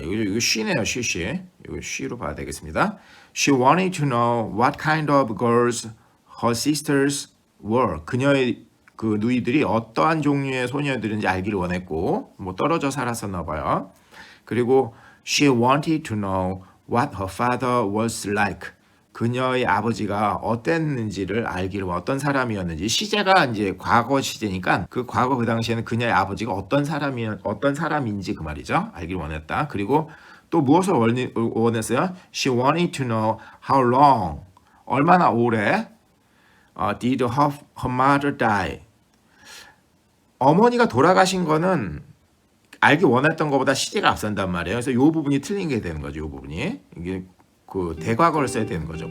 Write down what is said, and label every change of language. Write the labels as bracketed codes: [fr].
[ko] 여기 she네요, she. 여기 she로 봐야 되겠습니다. [en] She wanted to know what kind of girls her sisters were. [ko] 그녀의 그 누이들이 어떠한 종류의 소녀들인지 알기를 원했고, 뭐 떨어져 살았었나 봐요. [en] 그리고 she wanted to know what her father was like. [ko] 그녀의 아버지가 어땠는지를 알기를 어떤 사람이었는지. 시제가 이제 과거 시제니까 그 과거 그 당시에는 그녀의 아버지가 어떤 사람인지 그 말이죠. 알기를 원했다. 그리고 또 무엇을 원했어요? [en] She wanted to know how long. [ko] 얼마나 오래 [en] did her mother die. [ko] 어머니가 돌아가신 거는 알기 원했던 것보다 시제가 앞선단 말이에요. 그래서 이 부분이 틀린 게 되는 거죠. 이 부분이 이게 그 대과거를 써야 되는 거죠.